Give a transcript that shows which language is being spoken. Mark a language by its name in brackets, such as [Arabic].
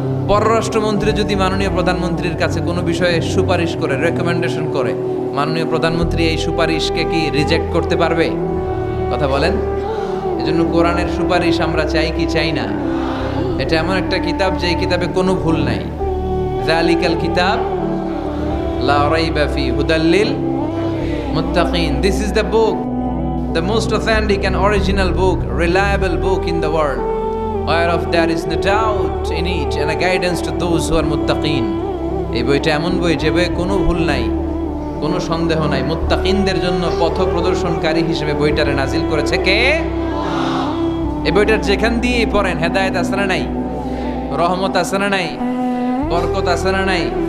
[Bangla] পররাষ্ট্রমন্ত্রী যদি মাননীয় প্রধানমন্ত্রীর কাছে কোনো বিষয়ে সুপারিশ করে, রেকমেন্ডেশন করে, মাননীয় প্রধানমন্ত্রী এই সুপারিশকে কি রিজেক্ট করতে পারবে? কথা বলেন। এজন্য কোরআনের সুপারিশ আমরা চাই কি চাই না? এটা এমন একটা কিতাব যে কিতাবে কোনো ভুল নাই। [Arabic] যালিকাল কিতাব লা রাইবা ফি হুদাল লিল মুত্তাকিন। [English] This is the book, the most authentic and original book, reliable book in the world, whereof there is no doubt in it and a guidance to those who are muttaqin. [Bangla] এই বইটা এমন বই যে বইয়ে কোনো ভুল নাই, কোনো সন্দেহ নাই। মুত্তাকিনদের জন্য পথ প্রদর্শনকারী হিসেবে বইটারে নাজিল করেছে কে? এই বইটার যেখান দিয়ে পড়েন হেদায়েত আছে না নাই? রহমত আছে না নাই? বরকত আছে না নাই?